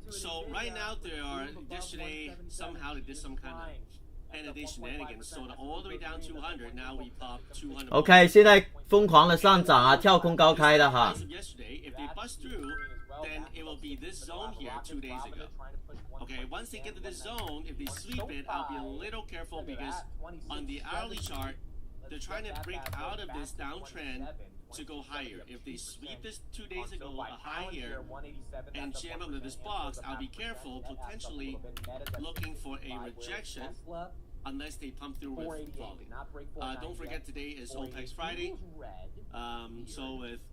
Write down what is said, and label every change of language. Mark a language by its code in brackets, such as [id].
[en] So right now yesterday somehow they did some kind of penalty shenanigans, so all the way down 200. Now we pop 200. [zh] OK， 现在疯狂的上涨啊，跳空高开的哈。 [en] Yesterday, if they bust through, then it will be this zone here 2 days ago. Okay, once they get to this zone, if they sweep it, I'll be a little careful because on the hourly chart, they're trying to break out of this downtrend to go higher. If they sweep this 2 days ago, a high here, and jam up to this box, I'll be careful, potentially looking for a rejection unless they pump through with volume. Don't forget today is OPEX Friday. So with